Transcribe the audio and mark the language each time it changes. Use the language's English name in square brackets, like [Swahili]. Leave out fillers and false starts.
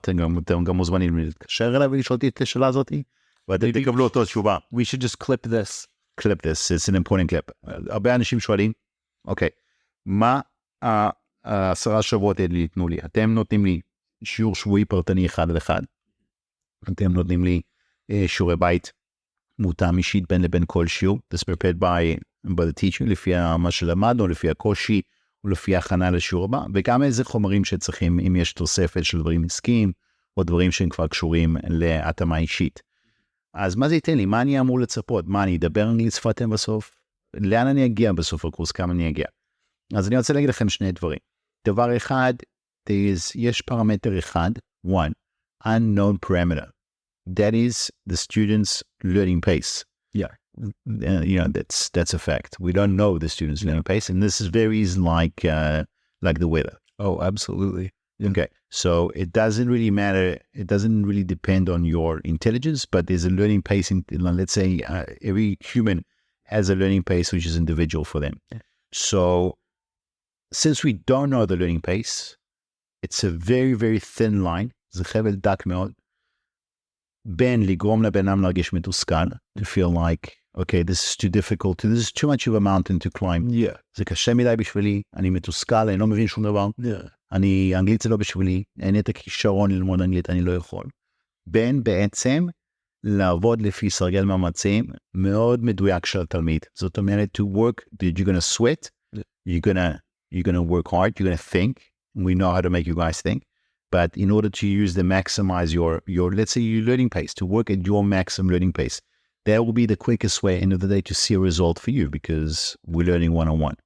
[Hebrew] אתם גם מוזמנים להתקשר אליי ולשאול אותי את השאלה הזאת, ואתם תקבלו אותו תשובה. [English] We should just clip this. Clip this. It's an important clip. [Hebrew] הרבה אנשים שואלים, אוקיי, מה 10 שבועות האלה ייתנו לי? אתם נותנים לי שיעור שבועי פרטני אחד על אחד. אתם נותנים לי שיעורי בית מותאם אישית בין לבין כל שיעור. [English] This prepared by the teacher, [Hebrew] לפי מה שלמדנו, לפי הקושי, ולפי הכנה לשיעור הבא, וגם איזה חומרים שצריכים, אם יש תוספת של דברים עסקיים, או דברים שהם כבר קשורים להתאמה אישית. אז מה זה ייתן לי? מה אני אמור לצפות? מה, אני אדבר אנגלית שפתם בסוף? לאן אני אגיע בסוף הקורס? כמה אני אגיע? אז אני רוצה להגיד לכם שני דברים. דבר אחד, יש פרמטר אחד, [English] one, unknown parameter. That is the student's learning pace. Yeah. That's a fact. We don't know the student's learning pace, and this is very easy like the weather. Oh, absolutely. Yeah. Okay, so it doesn't really matter. It doesn't really depend on your intelligence, but there's a learning pace. Let's say every human has a learning pace which is individual for them. Yeah. So since we don't know the learning pace, it's a very, very thin line. [Hebrew] זה חבל דק מאוד. בין לגרום לבן אדם להרגיש מתוסכל, [English] to feel like, okay, this is too difficult, this is too much of a mountain to climb. Yeah. [Hebrew] זה קשה מדי בשבילי, אני מתוסכל, אני לא מבין שום דבר. [English] Yeah. [Hebrew] אנגלית זה לא בשבילי, אין את הכישרון ללמוד אנגלית, אני לא יכול. בין בעצם לעבוד לפי סרגל מאמצים מאוד מדויק של התלמיד. זאת אומרת, [English] to work, you're going to sweat, you're going to work hard, you're going to think, we know how to make you guys think. But in order to maximize your, let's say, your learning pace, to work at your maximum learning pace, that will be the quickest way, end of the day, to see a result for you, because we're learning one-on-one.